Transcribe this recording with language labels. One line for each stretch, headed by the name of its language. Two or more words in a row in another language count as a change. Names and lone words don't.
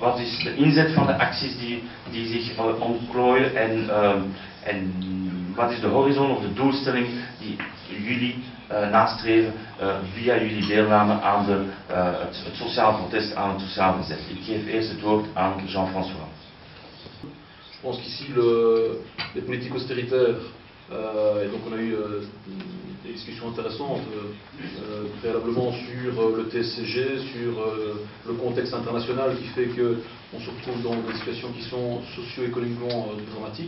Dutch: wat is de inzet van de acties die zich ontplooien en wat is de horizon of de doelstelling die jullie nastreven via jullie deelname aan het sociaal protest, aan het sociaal verzet. Ik geef eerst het woord aan Jean-François.
French: Je pense qu'ici, les politiques austéritaires, et donc on a eu des discussions intéressantes préalablement sur le TSCG, sur le contexte international qui fait qu'on se retrouve dans des situations qui sont socio-économiquement dramatiques.